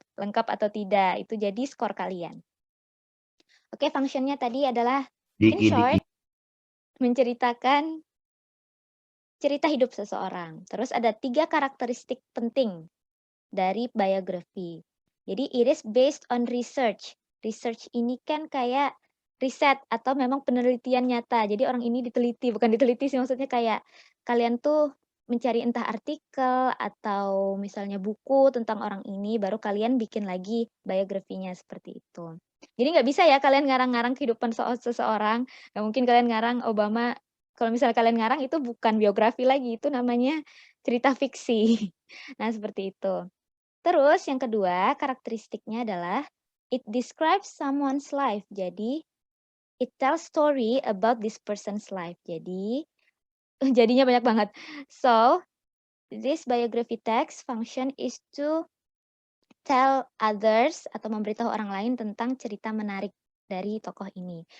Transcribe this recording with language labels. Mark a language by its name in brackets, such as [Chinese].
[Indonesian] Lengkap atau tidak, itu jadi skor kalian. Oke, fungsinya tadi adalah in short, menceritakan cerita hidup seseorang. Terus ada 3 karakteristik penting dari biografi. [English] Jadi it is based on research. [Indonesian] Research ini kan kayak riset atau memang penelitian nyata. Jadi orang ini diteliti, bukan diteliti sih maksudnya kayak kalian tuh mencari entah artikel atau misalnya buku tentang orang ini, baru kalian bikin lagi biografinya seperti itu. Jadi nggak bisa ya kalian ngarang-ngarang kehidupan seseorang. Nggak mungkin kalian ngarang Obama. Kalau misalnya kalian ngarang itu bukan biografi lagi, itu namanya cerita fiksi. Nah seperti itu. Terus yang kedua karakteristiknya adalah [English] it describes someone's life. Jadi it tells story about this person's life. [Indonesian] Jadi jadinya banyak banget. [English] So this biography text function is to tell others [Indonesian] atau memberitahu orang lain tentang cerita menarik dari tokoh ini.